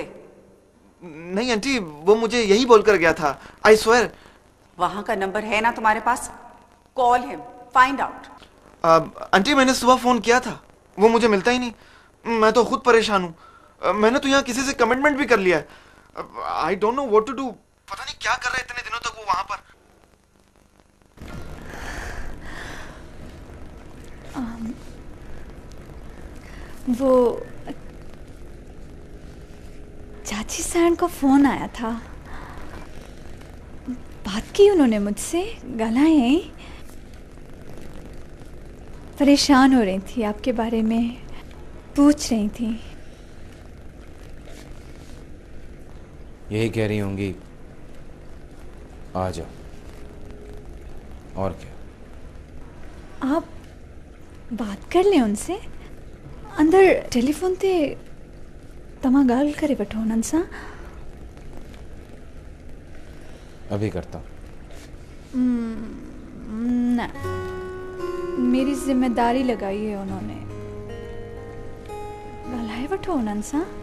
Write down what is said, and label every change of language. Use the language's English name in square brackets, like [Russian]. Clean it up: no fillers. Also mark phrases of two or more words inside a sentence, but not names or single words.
[Hindi] नहीं आंटी, वो मुझे यही बोलकर गया था, [English] I swear. [Hindi] वहां का नंबर है ना तुम्हारे पास? [English] Call him, find out. [Hindi] आंटी मैंने सुबह फोन किया था, वो मुझे मिलता ही नहीं। मैं तो खुद परेशान हूँ। मैंने तो यहाँ किसी से कमिटमेंट भी कर लिया है। [English] I don't know what to do. [Hindi] पता नहीं क्या कर रहे इतने दिनों तक वो वहां पर। वो चाची सैन को फोन आया था, बात की उन्होंने मुझसे, गलाएं, परेशान हो रही थी, आपके बारे में पूछ रही थी। यही कह रही होंगी आ जाओ, और क्या। आप बात कर लें उनसे, [Sindhi] अंदर टेलीफोन ते तमा गाल करे वठो उन्हनि सां। [Hindi] अभी करता हूँ। न, मेरी जिम्मेदारी लगाई है उन्होंने, [Sindhi] ॻाल्हाए वठो उन्हनि सां।